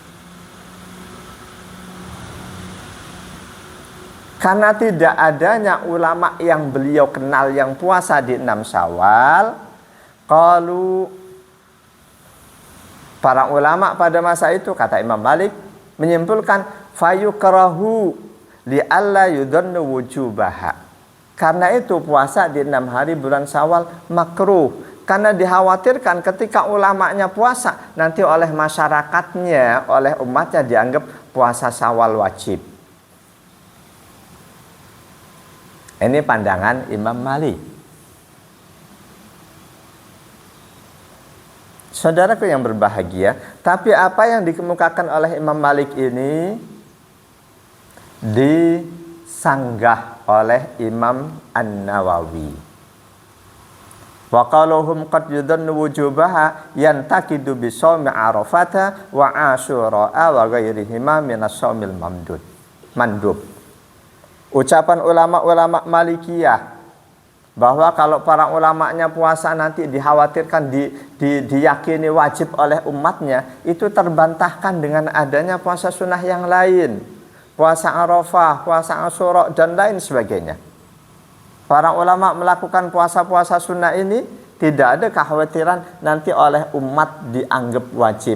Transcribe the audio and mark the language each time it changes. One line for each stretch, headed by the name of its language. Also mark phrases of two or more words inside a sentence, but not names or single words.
Indonesian: Karena tidak adanya ulama yang beliau kenal yang puasa di 6 Syawal, qalu, para ulama pada masa itu, kata Imam Malik, menyimpulkan
Arabic: فيكره لئلا يظن وجوبها.
Indonesian: Karena itu puasa di 6 hari bulan Syawal makruh. Karena dikhawatirkan ketika ulamanya puasa, nanti oleh masyarakatnya, oleh umatnya dianggap puasa Syawal wajib. Ini pandangan Imam Malik. Saudaraku yang berbahagia, tapi apa yang dikemukakan oleh Imam Malik ini disanggah oleh Imam An-Nawawi.
Arabic: وقولهم قد يظن وجوبها ينتقض بصوم عرفة وعاشوراء وغيرهما من الصوم المندوب.
Indonesian: Ucapan ulama-ulama Malikiyah bahwa kalau para ulamanya puasa nanti dikhawatirkan diyakini wajib oleh umatnya, itu terbantahkan dengan adanya puasa sunnah yang lain, puasa Arafah, puasa Asyura dan lain sebagainya. Para ulama melakukan puasa-puasa sunnah ini tidak ada kekhawatiran nanti oleh umat dianggap wajib.